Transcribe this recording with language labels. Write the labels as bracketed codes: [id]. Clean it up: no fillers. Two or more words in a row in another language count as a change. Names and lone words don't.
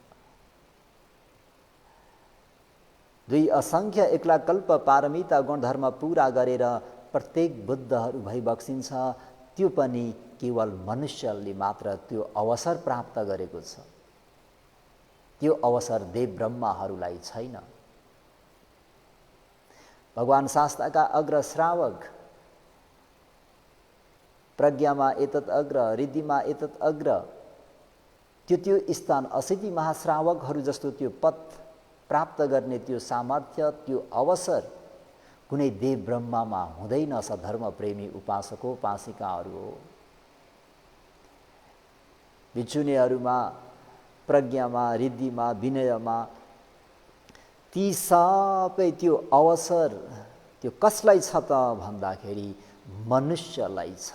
[ne] दुई असंख्य एक्ला कल्प पारमिता गुणधर्म पूरा गरेर प्रत्येक बुद्धहरू भइबक्सिन्छ, त्यो पनि केवल मनुष्यले मात्र त्यो अवसर प्राप्त गरेको छ। त्यो अवसर देव ब्रह्माहरूलाई छैन। भगवान शास्त्रका अग्र श्रावक, प्रज्ञामा एतत् अग्र, रिद्धिमा एतत् अग्र, त्यो स्थान 80 महाश्रावकहरू जस्तो त्यो पद प्राप्त गर्ने त्यो सामर्थ्य, त्यो अवसर कुनै देव ब्रह्मामा हुँदैन। सधर्म प्रेमी उपासको उपासिकाहरू हो। भिक्षुनीहरूमा, प्रज्ञामा, रिद्धिमा, विनयमा ती सबै त्यो अवसर त्यो कसलाई छ त भन्दाखेरि मनुष्यलाई छ।